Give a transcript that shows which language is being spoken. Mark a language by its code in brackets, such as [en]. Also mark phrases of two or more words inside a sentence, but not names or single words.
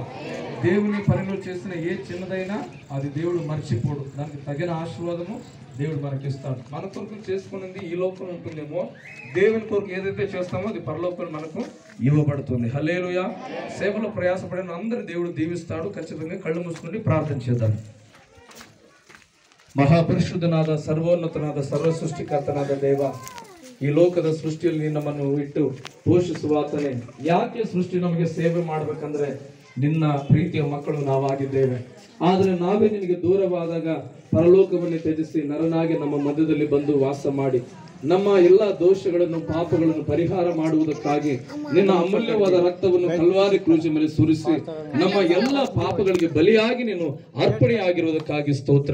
[te] దేవుని పనిలో చేసిన ఏ చిన్నదైనా అది దేవుడు మర్చిపోడు. దానికి తగిన ఆశీర్వాదము దేవుడు మనకిస్తాడు. మన కొరకు చేసుకున్నది ఈ లోకం ఉంటుందేమో, దేవుని కొరకు ఏదైతే చేస్తామో అది పరలోకం మనకు ఇవ్వబడుతుంది. హల్లెలూయా. సేవలో ప్రయాసపడిన అందరూ దేవుడు దీవిస్తాడు. ఖచ్చితంగా కళ్ళు మూసుకొని ప్రార్థన చేద్దాం. [kn] ಮಹಾಪರಿಶುದ್ಧನಾದ ಸರ್ವೋನ್ನತನಾದ ಸರ್ವ ಸೃಷ್ಟಿಕರ್ತನಾದ ದೇವ, ಈ ಲೋಕದ ಸೃಷ್ಟಿಯಲ್ಲಿ ನಮ್ಮನ್ನು ಇಟ್ಟು ಪೋಷಿಸುವಾತನೇ. ಯಾಕೆ ಸೃಷ್ಟಿ ನಮಗೆ ಸೇವೆ ಮಾಡಬೇಕಂದ್ರೆ ನಿನ್ನ ಪ್ರೀತಿಯ ಮಕ್ಕಳು ನಾವಾಗಿದ್ದೇವೆ. ಆದರೆ ನಾವೇ ನಿನಗೆ ದೂರವಾದಾಗ ಪರಲೋಕವನ್ನು ತ್ಯಜಿಸಿ ನರನಾಗಿ ನಮ್ಮ ಮಧ್ಯದಲ್ಲಿ ಬಂದು ವಾಸ ಮಾಡಿ ನಮ್ಮ ಎಲ್ಲ ದೋಷಗಳನ್ನು ಪಾಪಗಳನ್ನು ಪರಿಹಾರ ಮಾಡುವುದಕ್ಕಾಗಿ ನಿನ್ನ ಅಮೂಲ್ಯವಾದ ರಕ್ತವನ್ನು ಕಲ್ವಾರಿ ಕ್ರೂಜಿ ಮೇಲೆ ಸುರಿಸಿ ನಮ್ಮ ಎಲ್ಲ ಪಾಪಗಳಿಗೆ ಬಲಿಯಾಗಿ ನೀನು ಅರ್ಪಣೆಯಾಗಿರುವುದಕ್ಕಾಗಿ ಸ್ತೋತ್ರ.